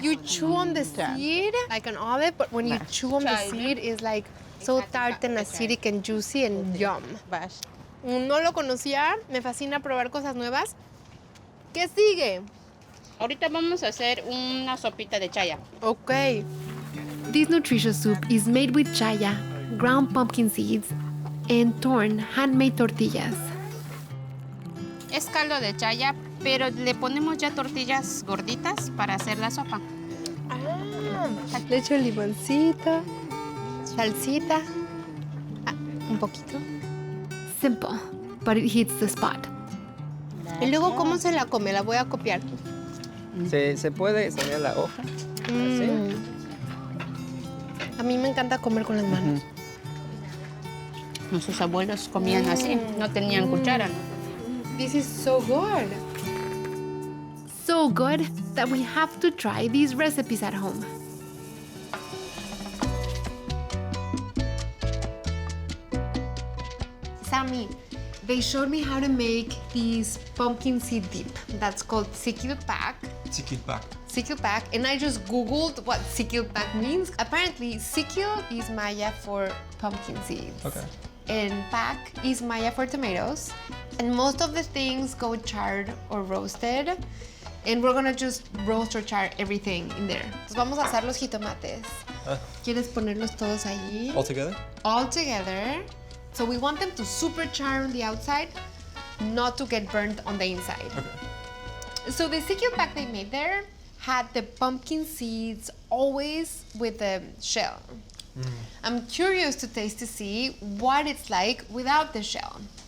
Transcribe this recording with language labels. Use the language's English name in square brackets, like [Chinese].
[English] You chew on the seed like an olive, but when you chew on the seed, it's like so tart and acidic and juicy and yum. Bash. [Spanish] No lo conocía, me fascina probar cosas nuevas. ¿Qué sigue? Ahorita vamos a hacer una sopita de chaya. Ok. [English] This nutritious soup is made with chaya, ground pumpkin seeds, and torn handmade tortillas. [Spanish] Es caldo de chaya, pero le ponemos ya tortillas gorditas para hacer la sopa. Le echo limoncito, salsita, un poquito. [English] Simple, but it hits the spot. [Spanish] Y luego, ¿cómo se la come? La voy a copiar. Se puede saber la hoja. Así. A mí me encanta comer con las manos. Nuestros abuelos comían así, no tenían cuchara. [English] This is so good. So good that we have to try these recipes at home. Sammy, they showed me how to make this pumpkin seed dip that's called Sikil Pak. Sikil Pak. Sikil Pak, and I just googled what Sikil Pak means. Apparently, Sikil is Maya for pumpkin seeds. Okay. And Pak is Maya for tomatoes. And most of the things go charred or roasted. And we're gonna just roast or char everything in there. [Spanish] Entonces vamos a hacer los jitomates. ¿Quieres ponerlos todos allí? [English] All together? All together. So we want them to super char on the outside, not to get burnt on the inside. Okay. So the Sikil Pak they made there had the pumpkin seeds always with the shell. I'm curious to taste to see what it's like without the shell.